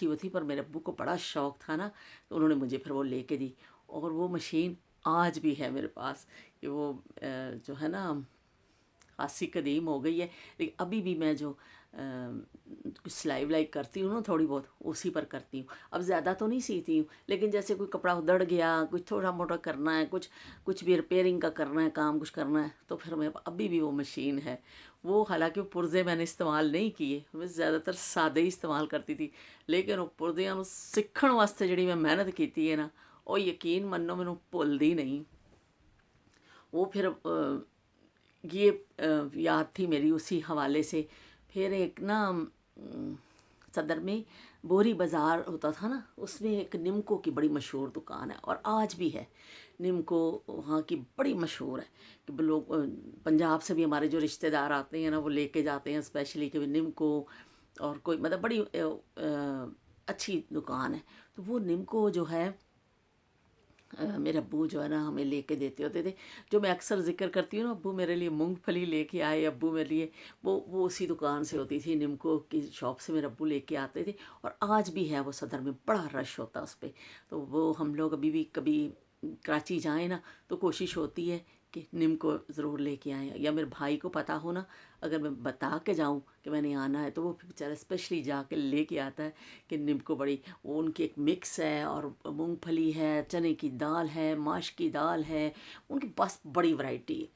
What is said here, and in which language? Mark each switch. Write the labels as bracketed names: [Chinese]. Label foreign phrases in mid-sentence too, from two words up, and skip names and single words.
[Urdu] وہ تھی، پر میرے ابو کو بڑا شوق تھا نا تو انہوں نے مجھے پھر وہ لے کے دی، اور وہ مشین آج بھی ہے میرے پاس، کہ وہ جو ہے نا خاصی قدیم ہو گئی ہے، لیکن ابھی بھی میں جو سلائی ولائی کرتی ہوں نا تھوڑی بہت اسی پر کرتی ہوں، اب زیادہ تو نہیں سیتی ہوں، لیکن جیسے کوئی کپڑا ادڑ گیا، کچھ تھوڑا موٹا کرنا ہے، کچھ بھی ریپیئرنگ کا کرنا ہے کام، کچھ کرنا ہے تو پھر میرے ابھی بھی وہ مشین ہے۔ وہ حالانکہ وہ پرزے میں نے استعمال نہیں کیے، میں زیادہ تر سادے ہی استعمال کرتی تھی، [Punjabi] لیکن وہ پرزیاں نوں سکھن واسطے جڑی میں محنت کیتی ہے نا وہ یقین منو مینوں بھلدی نہیں۔ [Urdu] وہ پھر یہ یاد تھی میری اسی حوالے سے۔ پھر ایک نا صدر میں بوری بازار ہوتا تھا نا، اس میں ایک نمکو کی بڑی مشہور دکان ہے، اور آج بھی ہے نمکو وہاں کی بڑی مشہور ہے، کہ لوگ پنجاب سے بھی ہمارے جو رشتہ دار آتے ہیں نا وہ لے کے جاتے ہیں اسپیشلی کہ نمکو، اور کوئی مطلب بڑی اچھی دکان ہے۔ تو وہ نمکو جو ہے میرے ابو جو ہے نا ہمیں لے کے دیتے ہوتے تھے. جو میں اکثر ذکر کرتی ہوں نا، ابو میرے لیے مونگ پھلی لے کے آئے، ابو میرے لیے وہ اسی دکان سے ہوتی تھی، نمکو کی شاپ سے میرے ابو لے کے آتے تھے. اور آج بھی ہے وہ صدر میں، بڑا رش ہوتا ہے اس پہ۔ تو وہ ہم لوگ ابھی بھی کبھی کراچی جائیں نا تو کوشش ہوتی ہے کہ نمکو ضرور لے کے آئیں، یا میرے بھائی کو پتا ہو نا، اگر میں بتا کے جاؤں کہ میں نے آنا ہے تو وہ پھر بیچارا اسپیشلی جا کے لے کے آتا ہے کہ نمکو بڑی، وہ ان کی ایک مکس ہے اور مونگ پھلی ہے، چنے کی دال ہے، ماش کی دال ہے، ان کے پاس بڑی ورائٹی ہے.